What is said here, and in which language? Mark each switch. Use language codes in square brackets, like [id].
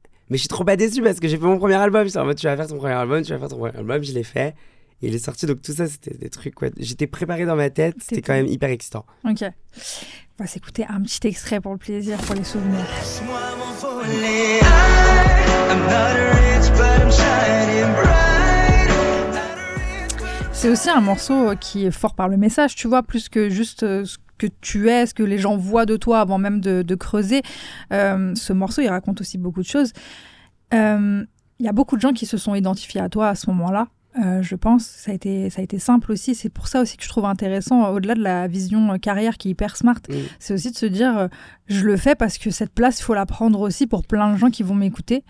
[fr] Mais je suis trop pas déçu parce que j'ai fait mon premier album. J'étais en mode, tu vas faire ton premier album, tu vas faire ton premier album. Je l'ai fait. Et il est sorti. Donc tout ça, c'était des trucs, ouais. J'étais préparé dans ma tête. C'était quand même hyper excitant. Ok. On va s'écouter un petit extrait pour le plaisir, pour les souvenirs. Laisse-moi m'envoler. [en] I'm not rich, but I'm shining bright. [fr] C'est aussi un morceau qui est fort par le message, tu vois, plus que juste ce que tu es, ce que les gens voient de toi avant même de creuser. Ce morceau, il raconte aussi beaucoup de choses. Il y a beaucoup de gens qui se sont identifiés à toi à ce moment-là. Je pense, ça a été simple aussi. C'est pour ça aussi que je trouve intéressant, au-delà de la vision carrière qui est hyper smart, c'est aussi de se dire, je le fais parce que cette place, il faut la prendre aussi pour plein de gens qui vont m'écouter.